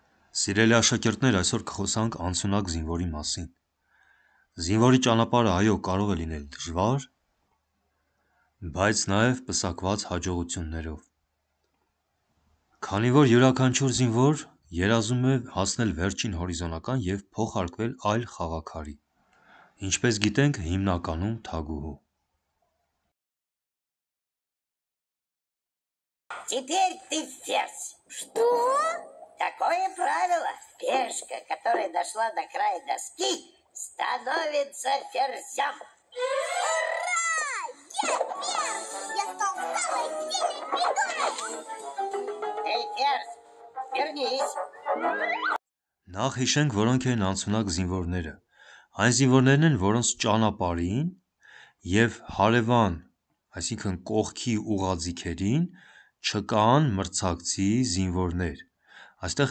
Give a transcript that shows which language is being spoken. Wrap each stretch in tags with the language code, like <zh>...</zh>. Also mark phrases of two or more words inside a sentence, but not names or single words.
<hy>Սիրելի աշակերտներ, այսօր կխոսանք անցունակ զինվորի մասին։ Զինվորի ճանապարհը այո կարող է լինել դժվար, բայց նաև պսակված հաջողություններով։ Քանի որ յուրաքանչյուր զինվոր երազում է հասնել վերջին հորիզոնական և փոխարկվել այլ խաղաքարի, ինչպես գիտենք, հիմնականում թագուհու։</hy> <ru>Теперь ты ферзь. Что? Такое правило. Пешка, которая дошла до края доски, становится ферзем. Ура! Я ферзь! Я стал самой сильной фигурой! Ты ферзь. Вернись.</ru> <hy>Նախ հիշենք, որոնք են անցունակ զինվորները։ Այն զինվորներն են, որոնց ճանապարհին և հարևան, այսինքն կողքի ուղղաձիգերին չկան մրցակցի զինվորներ։ Այստեղ</hy>